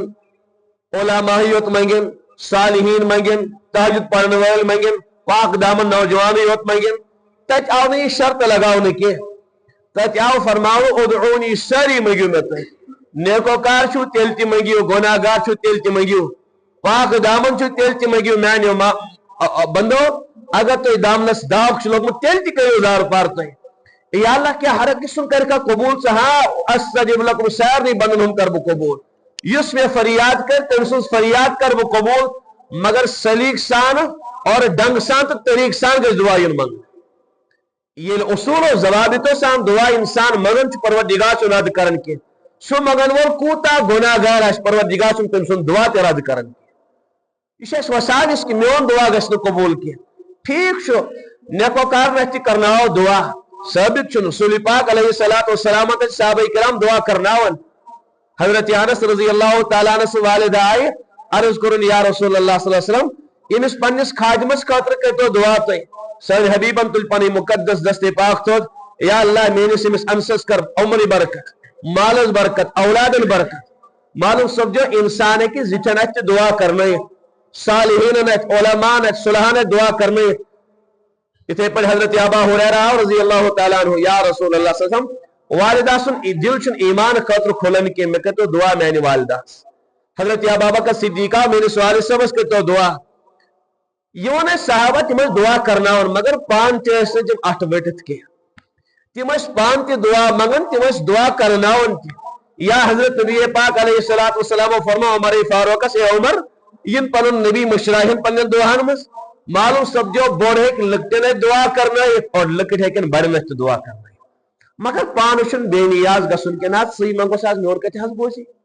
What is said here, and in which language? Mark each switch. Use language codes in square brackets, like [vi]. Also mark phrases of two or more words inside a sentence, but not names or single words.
[ks] علماہٕے یوت منگن صالحین منگن تہجد پرن وٲلۍ منگن پاک دامن نوجوانٕے یوت منگن تتہِ آو نہٕ یہِ شرط لگاونہٕ کینٛہہ تتہِ آو فرماونہٕ ادعونی سٲری منگِو مےٚ تُہۍ نیکوکار چھُو تیٚلہِ تہِ منگِو گۄناہگار چھُو تیٚلہِ تہِ منگِو پاک دامن چھُو تیٚلہِ تہِ منگِو میانیو بندو اگر تُہۍ دامنس داغ چھُ لوگمُت تیٚلہِ تہِ کٔرِو زار پار تُہۍ یا اللہ کیا ہر أکِس سُنٛد کَرِ کانٛہہ قبوٗل ژٕ ہاں [ar] استجب لکم [ks] سارنٕے بندن ہُنٛد کر بہٕ قبوٗل یُس مےٚ فریاد کر تٔمۍ سٕنٛز فریاد کر بہٕ قبوٗل مگر سلیٖق سان اور ڈنگ سان تہٕ طریٖق سان گژھِ دعا یُن منگنہٕ ییٚلہِ اصوٗل و ضوابطو سان دعا انسان منگان چھُ پروردگار چھُ رد کران کینٛہہ سُہ منگن وول کوٗتاہ گۄناہگار آسہِ پروردگار چھُنہٕ تٔمۍ سُنٛد دعا تہِ رد کران کینٛہہ یہِ چھُ اَسہِ وساوِس کہِ میون دعا گژھِ نہٕ قبوٗل کینٛہہ ٹھیٖک چھُ نیکوکارن اَتھِ تہِ کرناوو دعا ثابت چھُ رسول پاک [ar] علیہ الصلوۃ والسلام [ks] تہٕ صحابہ کرام دعا کرناوان حضرت انس [ar] رضی اللہ تعالیٰ عنہ [ks] سٕنٛز والدہ آیہِ عرض کوٚرُن [ar] یا رسول اللہ صلی اللہ علیہ وسلم [ks] ییٚمِس پننِس خادمس خٲطرٕ کٔرۍتو دعا تُہۍ سٲنۍ حبیبن تُلۍ پنٕنۍ مقدس دستِ پاک تھوٚد یا اللہ میٲنِس أمِس انسس کر عمرِ برکت مالس برکت اولادن برکت معلوم سپدیو انسان ہیٚکہِ زِٹھٮ۪ن اَتھِ تہِ دعا کرنٲیِتھ صالحیٖنن اَتھِ علماءن اَتھِ صلحن اَتھِ دعا کرنٲیِتھ اتھے پٲٹھۍ حضرت ابا ہریرہ [ar] رضی اللہ تعالیٰ عنہ یا رسول اللہ صلی اللہ علیہ وسلم [ks] والدہ سُنٛد دل چھُنہٕ ایمان خٲطرٕ کھُلان کینٛہہ مےٚ کٔرۍتو دعا میانہِ والدہس حضرت ابا بکر صدیقہ میٲنِس والد صٲبس کٔرۍتو دعا یہِ ووٚن اَسہِ صحابہ تِم ٲسۍ دعا کرناوان مگر پانہٕ تہِ ٲسۍ نہٕ تِم اٹھ ؤٹِتھ کینٛہہ تِم ٲسۍ پانہٕ تہِ دعا منگان تِم ٲسۍ دعا کرناوان تہِ یا حضرت نبی پاک [ar] علیہ الصلوۃ والسلام [ks] فرماو عمر فاروقس اے عمر یِن پنُن نبی مشراہن پننٮ۪ن دعاہن منٛز معلوم سپدیو بوٚڑ ہیٚکہِ لۄکٹٮ۪ن اَتھِ دعا کرنٲیِتھ اور لۄکٕٹۍ ہیٚکن بڑٮ۪ن اَتھِ تہِ دعا کرنٲیِتھ مگر پانہٕ چھُنہٕ بے نیاز گژھُن کینٛہہ نہ ژٕے منگوس آز میون کتہِ حظ بوزِ